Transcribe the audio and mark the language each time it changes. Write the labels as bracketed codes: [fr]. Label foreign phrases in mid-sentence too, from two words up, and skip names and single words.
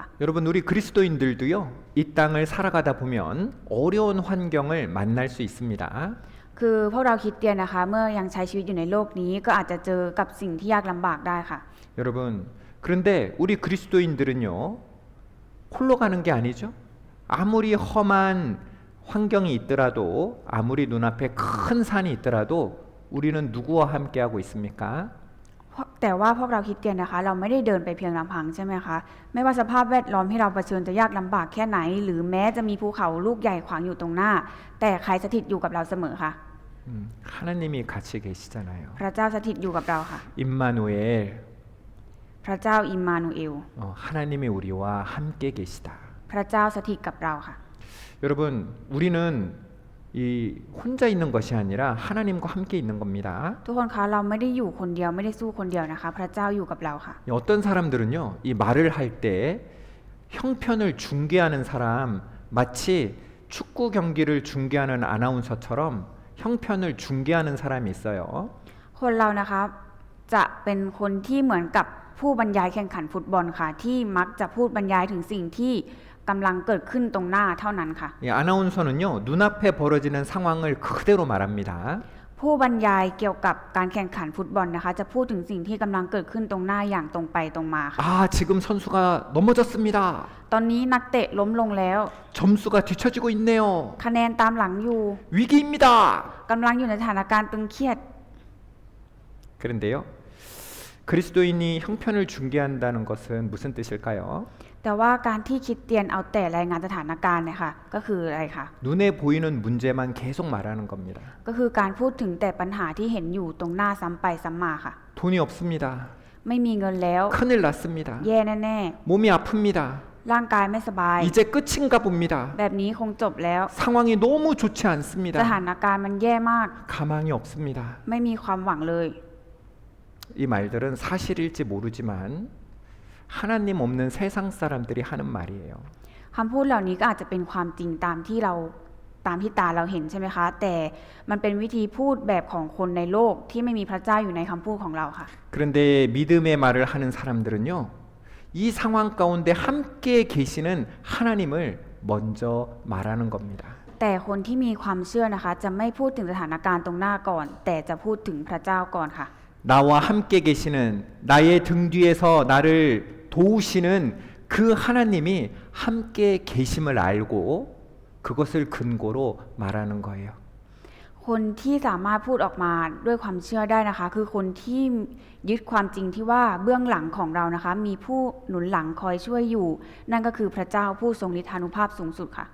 [ko] 여러분 우리 그리스도인들도요. 이 땅을 살아가다 보면 어려운 환경을 만날 수 있습니다. [th] คือพวกเราคริสเตียนนะคะเมื่อยังใช้ชีวิตอยู่ในโลกนี้ก็อาจจะเจอกับสิ่งที่ยากลำบากได้ค่ะ [ko] 여러분 그런데 우리 그리스도인들은요. 홀로 가는 게 아니죠. 아무리 험한 환경이 있더라도 아무리 눈앞에 큰 산이 있더라도 우리는 누구와 함께하고 있습니까? [th] แต่ว่าพวกเราคริสเตียนนะคะเราไม่ได้เดินไปเพียงลำพังใช่ไหมคะไม่ว่าสภาพแวดล้อมที่เราเผชิญจะยากลำบากแค่ไหน หรือแม้จะมีภูเขาลูกใหญ่ขวางอยู่ตรงหน้า แต่ใครสถิตอยู่กับเราเสมอค่ะ [ko] 하나님이 같이 계시잖아요. [th] พระเจ้าสถิตอยู่กับเราค่ะ [ko] 임마누엘 [th] พระเจ้าอิมมานูเอล [ko] 하나님이 우리와 함께 계시다. [th] พระเจ้าสถิตกับเราค่ะ [ko] 여러분 우리는 이 혼자 있는 것이 아니라 하나님과 함께 있는 겁니다. [th] ทุกคนคะเราไม่ได้อยู่คนเดียวไม่ได้สู้คนเดียวนะคะ พระเจ้าอยู่กับเราค่ะ [ko] 어떤 사람들은요 이 말을 할 때 형편을 중계하는 사람 마치 축구 경기를 중계하는 아나운서처럼 형편을 중계하는 사람이 있어요. [th] คนเรานะคะจะเป็นคนที่เหมือนกับผู้บรรยายแข่งขันฟุตบอลค่ะ ที่มักจะพูดบรรยายถึงสิ่งที่กำลังเกิดขึ้นตรงหน้าเท่านั้นค่ะ [ko] 이 아나운서는요 눈앞에 벌어지는 상황을 그대로 말합니다. [th] ผู้บรรยายเกี่ยวกับการแข่งขันฟุตบอลนะคะ จะพูดถึงสิ่งที่กำลังเกิดขึ้นตรงหน้าอย่างตรงไปตรงมาค่ะ [ko] 아 지금 선수가 넘어졌습니다. [th] ตอนนี้นักเตะล้มลงแล้ว [ko] 점수가 뒤처지고 있네요. [th] คะแนนตามหลังอยู่ [ko] 위기입니다. [th] กำลังอยู่ในสถานการณ์ตึงเครียด [ko] 그런데요 그리스도인이 형편을 중계한다는 것은 무슨 뜻일까요? [th] แต่ว่าการที่คริสเตียนเอาแต่รายงานสถานการณ์เนี่ยค่ะก็คืออะไรคะ [ko] 눈에 보이는 문제만 계속 말하는 겁니다. [th] ก็คือการพูดถึงแต่ปัญหาที่เห็นอยู่ตรงหน้าซ้ำไปซ้ำมาค่ะ [ko] 돈이 없습니다. [th] ไม่มีเงินแล้ว [ko] 큰일 났습니다. [th] แย่แน่ [ko] 몸이 아픕니다. [th] ๆร่างกายไม่สบาย [ko] 이제 끝인가 봅니다. [th] แบบนี้คงจบแล้ว [ko] 상황이 너무 좋지 [th] ส [ko] 않습니다. [th] ถานการณ์มันแย่มาก [ko] 가망이 없습니다. [th] ไม่มีความหวังเลย [ko] 이 말들은 사실일지 모르지만 하나님 없는 세상 사람들이 하는 말이에요. [th] คำพูดเหล่านี้ก็อาจจะเป็นความจริงตามที่ตาเราเห็นใช่ไหมคะ แต่มันเป็นวิธีพูดแบบของคนในโลกที่ไม่มีพระเจ้าอยู่ในคำพูดของเราค่ะ [ko] 그런데 믿음의 말을 하는 사람들은요. 이 상황 가운데 함께 계시는 하나님을 먼저 말하는 겁니다. [th] แต่คนที่มีความเชื่อนะคะจะไม่พูดถึงสถานการณ์ตรงหน้าก่อน แต่จะพูดถึงพระเจ้าก่อนค่ะ [ko] 나와 함께 계시는 나의 등 뒤에서 나를 도우시는 그 하나님이 함께 계심을 알고 그것을 근거로 말하는 거예요. [th] คนที่สามารถพูดออกมาด้วยความเชื่อได้นะคะ คือคนที่ยึดความจริงที่ว่าเบื้องหลังของเรานะคะ มีผู้หนุนหลังคอยช่วยอยู่ นั่นก็คือพระเจ้าผู้ทรงฤทธานุภาพสูงสุดค่ะ